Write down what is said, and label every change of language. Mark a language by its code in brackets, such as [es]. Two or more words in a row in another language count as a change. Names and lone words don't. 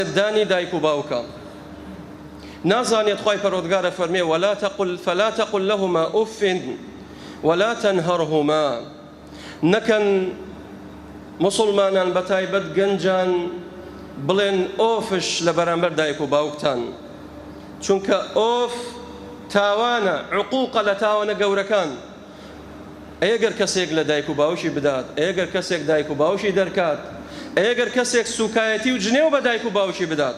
[ckb] دانی دایک و باوکە نازانێت خی پەروەردگارە فەرمێ [ar] فلا تقل لهما أف ولا [ckb] تنهرهما نەکەن مسلمانان بەتایبەت گەنجان بڵێن ئۆفش لە بەرامبەر دایک و باوکتان چونکە ئۆف تاوانە عقوقە لە تاوانە گەورەکان ئەگەر کەسێک لە دایک و باوشی بدات ئەگەر کەسێک دایک و باوشی دەرکات ئەگەر کەسێک سوکایەتی و جنێو بە دایک و باوشی بدات